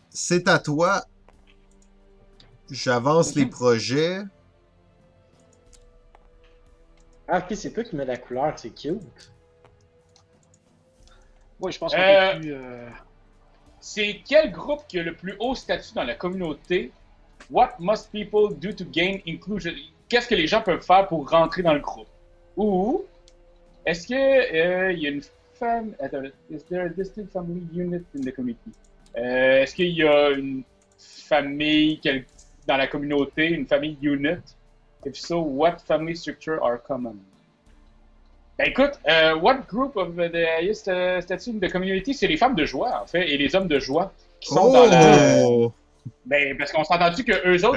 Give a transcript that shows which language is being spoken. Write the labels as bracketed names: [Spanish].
[French] c'est à toi. J'avance les projets. Ah, ok, c'est toi qui mets la couleur, c'est cute. Oui, je pense qu'on Euh, peut plus. C'est quel groupe qui a le plus haut statut dans la communauté? [English] What must people do to gain inclusion? [French] Qu'est-ce que les gens peuvent faire pour rentrer dans le groupe? Ou est-ce que il y a une femme? Attends, [English] is there a distinct family unit in the community? [French] Est-ce qu'il y a une famille dans la communauté, une famille unit? [English] If so, what family structure are common? [French] Ben écoute, [English] what group of the highest status in the community? [French] C'est les femmes de joie, en fait, et les hommes de joie qui sont dans la... Oh! Ben, parce qu'on s'est entendu qu'eux autres,